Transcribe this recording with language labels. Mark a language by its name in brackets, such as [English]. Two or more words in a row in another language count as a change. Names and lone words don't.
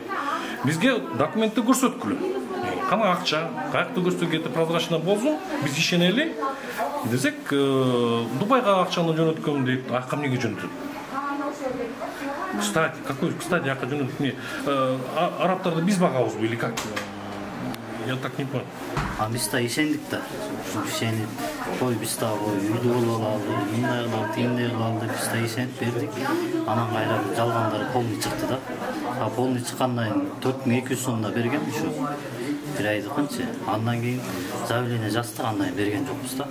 [Kyrgyz] Бизге документти көрсөткүлө. Кана акча, каякта көрсөтүп прозрачно болсун, биз ишенели десек, Дубайга акчаны жөнөткөм дейт. Ака эмнеге жөнөтөт? Кстати, ака жөнөтүп арабтарды биз багабызбы [Russian] или как? Я так не понял. [Kyrgyz] Биз да ишендик да. Ишенип, кой биз да үйдү болуп алалы, мындай кылалы, тигиндей кылалы деп биз да ишенип бердик. Анан кайра жалгандары полный чыкты да. Полный чыккандан кийин 4200 сомдо берген ушу. Bir aydыкынчы. Андан кийин заявление жаздык, андан берген жокпуз да.